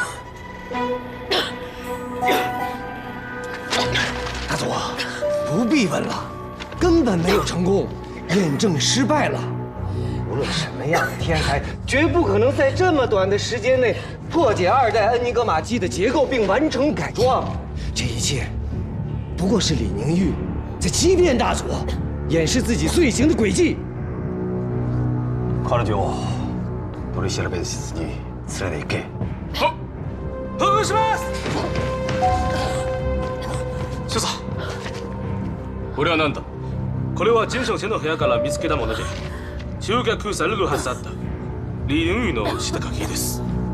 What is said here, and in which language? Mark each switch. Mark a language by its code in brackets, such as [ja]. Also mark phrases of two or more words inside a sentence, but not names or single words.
[zh] 大佐，不必问了，根本没有成功，验证失败了。无论什么样的天才，绝不可能在这么短的时间内破解2代恩尼格玛机的结构并完成改装。这一切，不过是李宁玉在欺骗大佐，掩饰自己罪行的诡计。 [ja] 彼女を取り調べ室に連れて行け。好，報告します。所長、これは何だ？これはジェンション氏の部屋から見つけたもので、集客されるはずだった李寧玉の下書きです。